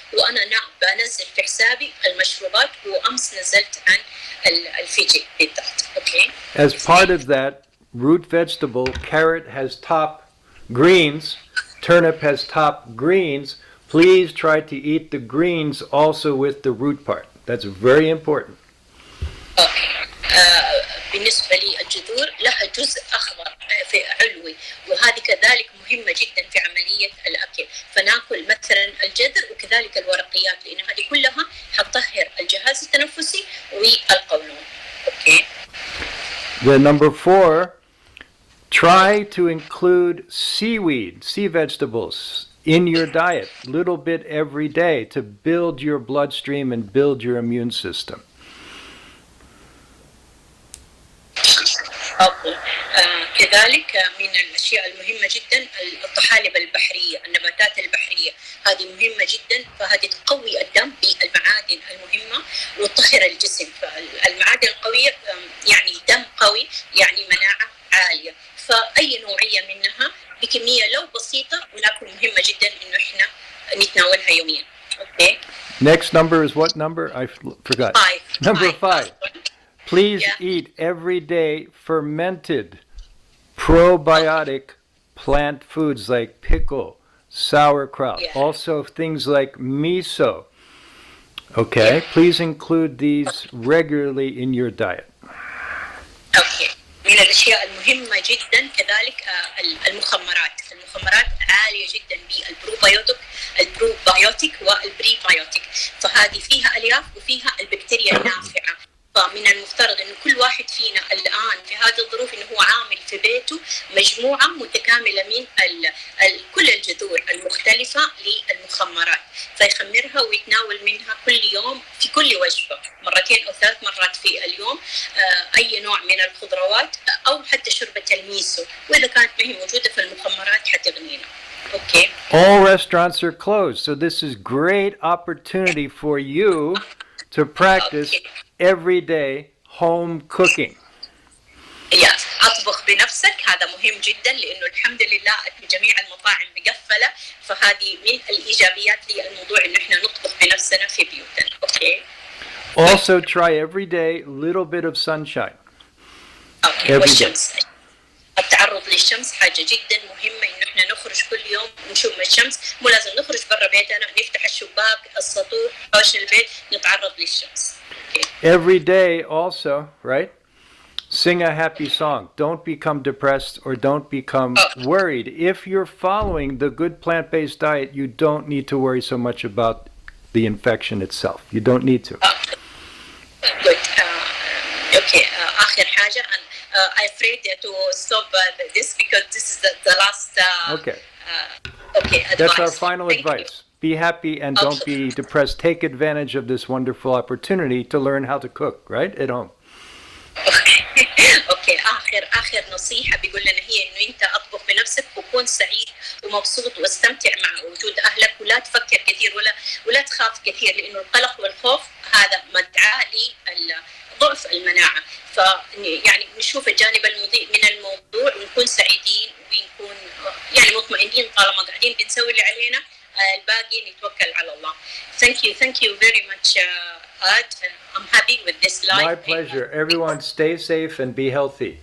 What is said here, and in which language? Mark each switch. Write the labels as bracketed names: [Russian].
[Arabic] وأنا بنزل في حسابي المشروبات، وأمس نزلت عن الفجل بالذات. [English] Okay. As part of that, root vegetable, carrot has top greens, turnip has top greens. Please try to eat the greens also with the root part. That's very important. Okay. [Arabic] بالنسبة للجذور لها جزء أخضر في علوي، وهذه كذلك مهمة جدا في عملية الأكل، فناكل مثلا الجذر وكذلك الورقيات، لأن هذه كلها حتطهر الجهاز التنفسي والقولون. [English] Okay. Then number 4, try to include seaweed, sea vegetables in your diet, little bit every day to build your bloodstream and build your immune system. Okay. [Arabic] كذلك من الأشياء المهمة جدا الطحالب البحرية، النباتات البحرية، هذه مهمة جدا، فهذه تقوي الدم بالمعادن المهمة وتطهر الجسم. فالمعادن القوية يعني دم قوي، يعني مناعة عالية، فأي نوعية منها بكمية لو بسيطة ولكن مهمة جدا إنه إحنا نتناولها يوميا. [English] Okay. Next number is what number? I forgot. 5. Number 5. Please eat every day fermented probiotic plant foods like pickle, sauerkraut, also things like miso. Okay, please include these regularly in your diet. Okay. [Arabic] من الأشياء المهمة جدا كذلك المخمرات عالية جدا بالبروبايوتيك والبريبايوتيك، فهذه فيها ألياف وفيها البكتيريا النافعة، فمن المفترض انه كل واحد فينا الان في هذه الظروف انه هو عامل في بيته مجموعه متكامله من كل الجذور المختلفه للمخمرات، فيخمرها ويتناول منها كل يوم في كل وجبه مرتين او 3 مرات في اليوم، اي نوع من الخضروات او حتى شوربه الميسو، واذا كانت ما هي موجوده في المخمرات حتغنينا. [English] Okay. All restaurants are closed, so this is great opportunity for you to practice everyday home cooking. Yes. [Arabic] أطبخ بنفسك هذا مهم جدا، لأنه الحمد لله جميع المطاعم مقفلة، فهذه من الإيجابيات للموضوع إنه إحنا نطبخ بنفسنا في بيوتنا. [English] Okay. Also try every day little bit of sunshine. Okay. Every [Arabic] والشمس. التعرض للشمس حاجة جدا مهمة، إنه إحنا نخرج كل يوم ونشوف الشمس، مو لازم نخرج برا بيتنا، نفتح الشباك، السطوح، حوش البيت، نتعرض للشمس. [English] Okay. Every day also, right? Sing a happy song. Don't become depressed or don't become worried. If you're following the good plant-based diet, you don't need to worry so much about the infection itself. You don't need to. Good. Okay. [Arabic] آخر حاجة [English] I'm afraid to stop this because this is the last. Okay. Okay. Advice. That's our final Thank advice. You. Be happy and don't be depressed. Take advantage of this wonderful opportunity to learn how to cook, right? At home. Okay. [Arabic] اخر نصيحه بيقول لنا هي انه انت اطبخ بنفسك وكون سعيد ومبسوط واستمتع مع وجود اهلك، ولا تفكر كثير ولا تخاف كثير، لانه القلق والخوف هذا مدعاة لضعف المناعه. يعني نشوف الجانب المضيء من الموضوع ونكون سعيدين ونكون يعني مطمئنين طالما قاعدين بنسوي اللي علينا، الباقي نتوكل على الله. [English] Thank you very much, Ad. I'm happy with this live. My pleasure. Everyone stay safe and be healthy.